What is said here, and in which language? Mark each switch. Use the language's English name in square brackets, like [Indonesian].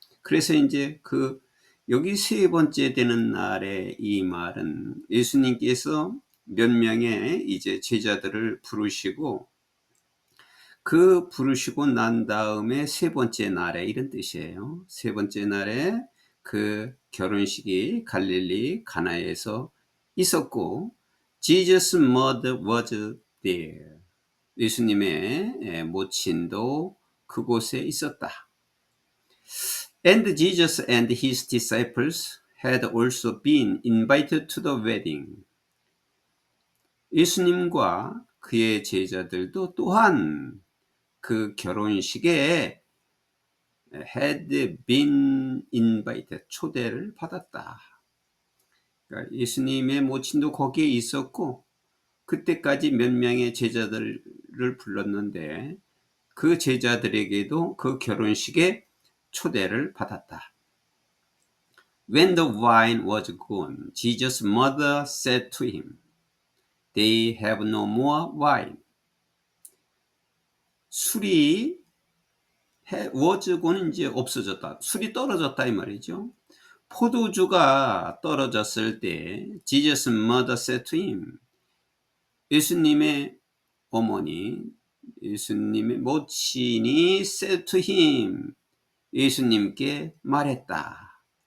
[Korean] 그래서 이제 여기 세 번째 되는 날에 이 말은 예수님께서 몇 명의 이제 제자들을 부르시고 부르시고 난 다음에 세 번째 날에 이런 뜻이에요. 세 번째 날에 그 결혼식이 갈릴리 가나에서 있었고 [English] Jesus' mother was there. [Korean] 예수님의 모친도 그곳에 있었다. [English] And Jesus and his disciples had also been invited to the wedding. [Korean] 예수님과 그의 제자들도 또한 그 결혼식에 [English] had been invited, [Korean] 초대를 받았다. 그러니까 예수님의 모친도 거기에 있었고 그때까지 몇 명의 제자들을 불렀는데 그 제자들에게도 그 결혼식에 초대를 받았다. [English] When the wine was gone, Jesus' mother said to him, They have no more wine. [Korean] 술이 was gone은 이제 없어졌다. 술이 떨어졌다 이 말이죠. 포도주가 떨어졌을 때 [English] Jesus' mother said to him, [Korean] 예수님의 어머니, 예수님의 모친이 said to him, 예수님께 말했다.